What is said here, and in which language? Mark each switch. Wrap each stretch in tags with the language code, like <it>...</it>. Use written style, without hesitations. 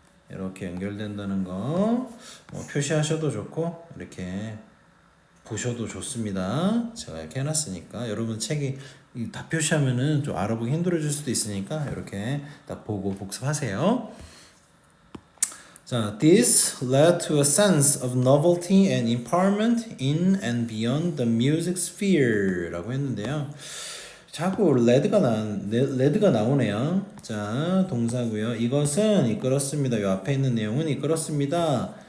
<ko>이렇게 연결된다는 거 뭐 표시하셔도 좋고 이렇게 보셔도 좋습니다. 제가 이렇게 해놨으니까 여러분 책이 다 표시하면은 좀 알아보기 힘들어질 수도 있으니까 이렇게 딱 보고 복습하세요.</ko> <en>자, this led to a sense of novelty and empowerment in and beyond the music sphere</en> <ko>라고 했는데요. 자꾸 레드가 나오네요. 자, 동사고요. 이것은 이끌었습니다. 이 앞에 있는 내용은 이끌었습니다.</ko>